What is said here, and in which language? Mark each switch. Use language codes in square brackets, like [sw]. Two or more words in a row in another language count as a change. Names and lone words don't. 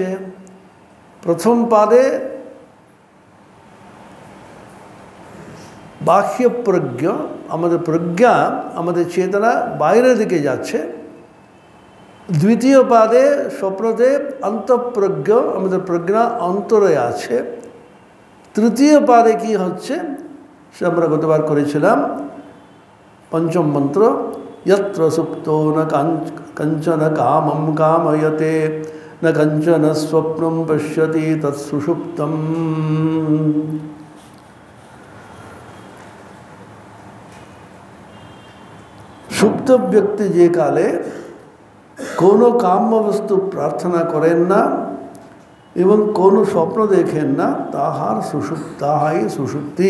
[bn] প্রথম পাদে বাহ্য প্রজ্ঞ, আমাদের প্রজ্ঞা, আমাদের চেতনা বাইরের দিকে যাচ্ছে। দ্বিতীয় পাদে স্বপ্নতে অন্তঃপ্রজ্ঞ, আমাদের প্রজ্ঞা অন্তরে আছে। তৃতীয় পাদে কি হচ্ছে সে আমরা গতবার করেছিলাম, পঞ্চম মন্ত্র, [sa] यत्र सुप्तो न कंचन कामं कामयते न कंचन स्वप्नं पश्यति तत्सुषुप्तम्। [bn] সুপ্ত ব্যক্তি যে কালে কোনো কাম্য বস্তু প্রার্থনা করেন না এবং কোনো স্বপ্ন দেখেন না, তাহাই সুষুপ্তি।